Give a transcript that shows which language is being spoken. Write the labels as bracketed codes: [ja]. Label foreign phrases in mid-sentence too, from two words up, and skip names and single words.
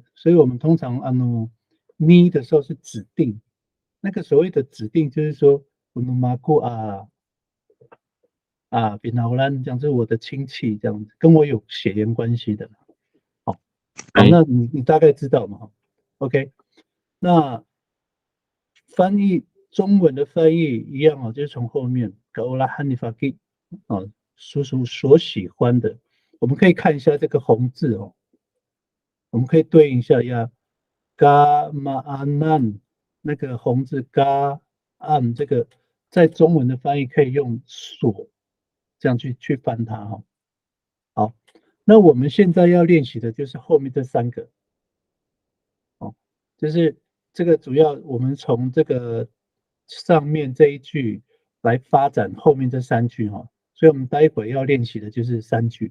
[zh] 所以我们通常ni 的时候是指定，那个所谓的指定就是说马库比劳兰这样是我的亲戚，这样子跟我有血缘关系的。好，那你大概知道嘛 ？OK， 那翻译中文的翻译一样就是从后面 [ami] kaulahan ni Faki [zh] 叔叔所喜欢的，我们可以看一下这个红字我们可以对应一下 [ami] ga ma'anan [zh] 那个红字 [ami] ga an [zh] 这个在中文的翻译可以用所这样去翻它好，那我们现在要练习的就是后面这三个就是这个主要我们从这个上面这一句来发展后面这三句所以我们待会要练习的就是三句。